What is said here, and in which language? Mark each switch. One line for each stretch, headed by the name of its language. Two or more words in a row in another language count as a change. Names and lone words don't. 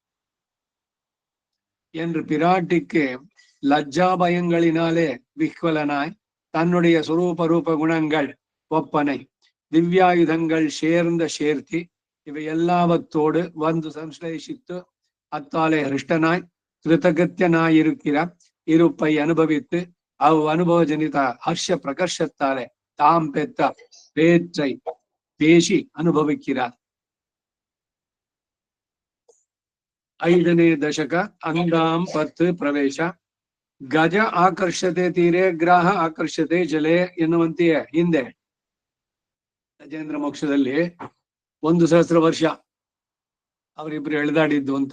Tamil: என்று பிராட்டிக்கு லஜ்ஜா பயங்களினாலே விஹ்வலனாய் தன்னுடைய சுரூபரூப குணங்கள் ஒப்பனை திவ்யாயுதங்கள் சேர்த்தி இவை எல்லாவத்தோடு வந்து சம்ஸ்லேஷித்து அத்தாலே ஹிருஷ்டனாய் கிருதகத்தியனாயிருக்கிற இருப்பை அனுபவித்து அனுபவ ஜனித ஹர்ஷ பிரகர்ஷத்தாலே தாம் பெற்ற பேற்றை பேசி அனுபவிக்கிறார்.
Kannada: 5ನೇ ದಶಕ ಅಂದಾಂ 10 ಪ್ರವೇಶ.
Sanskrit: ಗಜ ಆಕರ್ಷತೆ ತೀರೆ ಗ್ರಾಹ ಆಕರ್ಷತೆ ಜಲೆ
Kannada: ಎನ್ನುವಂತೆಯೇ ಹಿಂದೆ ಗಜೇಂದ್ರ ಮೋಕ್ಷದಲ್ಲಿ 1,000 ವರ್ಷ ಅವರಿಬ್ರು ಎಳೆದಾಡಿದ್ದು ಅಂತ.